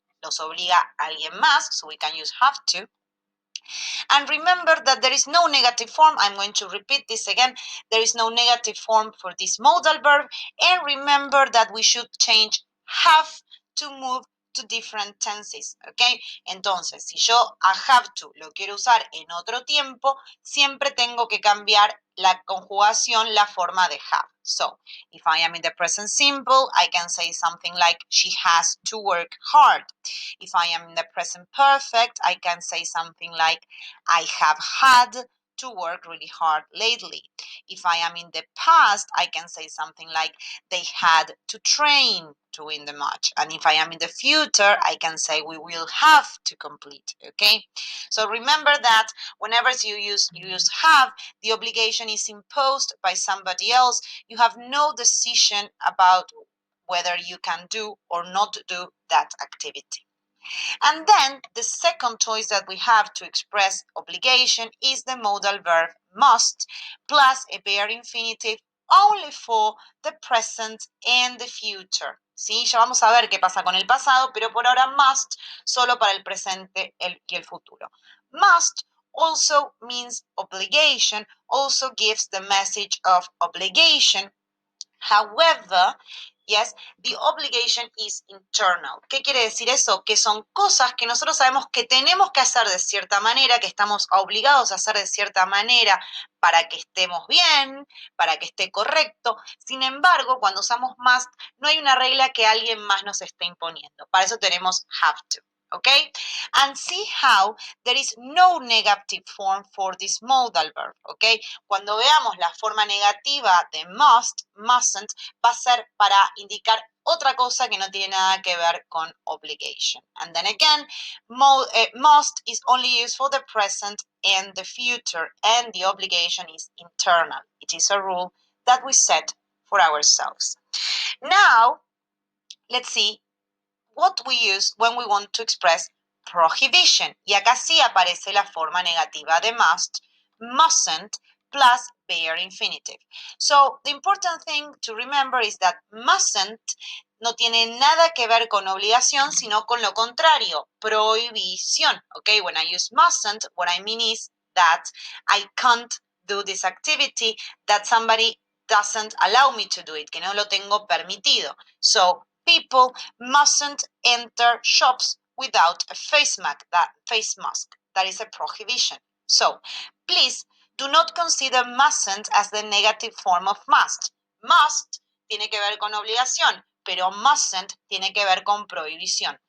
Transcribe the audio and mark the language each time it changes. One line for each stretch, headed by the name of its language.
Spanish: Los obliga alguien más,
English: so we can use have to. And remember that there is no negative form. I'm going to repeat this again. There is no negative form for this modal verb. And remember that we should change have to move to different tenses, ¿ok?
Spanish: Entonces, si yo a have to lo quiero usar en otro tiempo, siempre tengo que cambiar la conjugación, la forma de have.
English: So, if I am in the present simple, I can say something like she has to work hard. If I am in the present perfect, I can say something like I have had to work really hard lately. If I am in the past, I can say something like they had to train to win the match. And if I am in the future, I can say we will have to complete, okay? So remember that whenever you use have, the obligation is imposed by somebody else. You have no decision about whether you can do or not do that activity. And then the second choice that we have to express obligation is the modal verb must plus a bare infinitive only for the present and the future.
Spanish: ¿Sí? Ya vamos a ver qué pasa con el pasado, pero por ahora must solo para el presente y el futuro.
English: Must also means obligation, also gives the message of obligation. However, yes, the obligation is internal.
Spanish: ¿Qué quiere decir eso? Que son cosas que nosotros sabemos que tenemos que hacer de cierta manera, que estamos obligados a hacer de cierta manera para que estemos bien, para que esté correcto. Sin embargo, cuando usamos must, no hay una regla que alguien más nos esté imponiendo. Para eso tenemos have to. Okay?
English: And see how there is no negative form for this modal verb, okay?
Spanish: Cuando veamos la forma negativa de must, mustn't, va a ser para indicar otra cosa que no tiene nada que ver con obligation.
English: And then again, must is only used for the present and the future, and the obligation is internal. It is a rule that we set for ourselves. Now, let's see what we use when we want to express prohibition.
Spanish: Y acá sí aparece la forma negativa de must, mustn't, plus bare infinitive.
English: So, the important thing to remember is that
Spanish: mustn't no tiene nada que ver con obligación, sino con lo contrario, prohibición.
English: Okay, when I use mustn't, what I mean is that I can't do this activity, that somebody doesn't allow me to do it,
Spanish: que no lo tengo permitido.
English: So, people mustn't enter shops without a face mask. That is a prohibition. So, please do not consider mustn't as the negative form of must.
Spanish: Must tiene que ver con obligación, pero mustn't tiene que ver con prohibición.